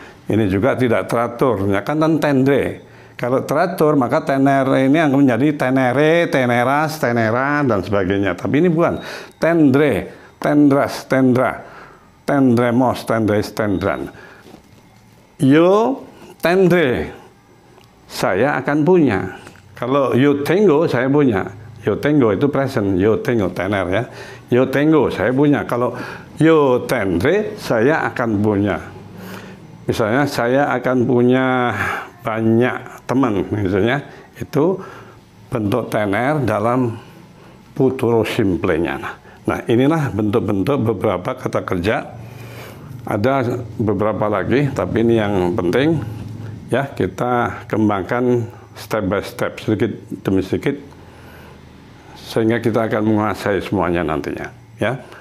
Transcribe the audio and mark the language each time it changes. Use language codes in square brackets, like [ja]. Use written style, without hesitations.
[id] Ini juga tidak teratur, ya kan, dan tendre. Kalau teratur maka tener ini akan menjadi tenere, teneras, tenera dan sebagainya. Tapi ini bukan. [es] Tendre, tendras, tendra, tendremos, tendres, tendran. Yo tendre, [id] saya akan punya. Kalau [es] yo tengo, [id] saya punya. [es] Yo tengo itu present, yo tengo tener ya. Yo tengo, [id] saya punya. Kalau [es] yo tendre, [id] saya akan punya. Misalnya saya akan punya banyak teman, misalnya itu bentuk tener dalam futuro simplenya. Nah, inilah bentuk-bentuk beberapa kata kerja. Ada beberapa lagi, tapi ini yang penting ya, kita kembangkan [en] step by step, [id] sedikit demi sedikit, sehingga kita akan menguasai semuanya nantinya ya.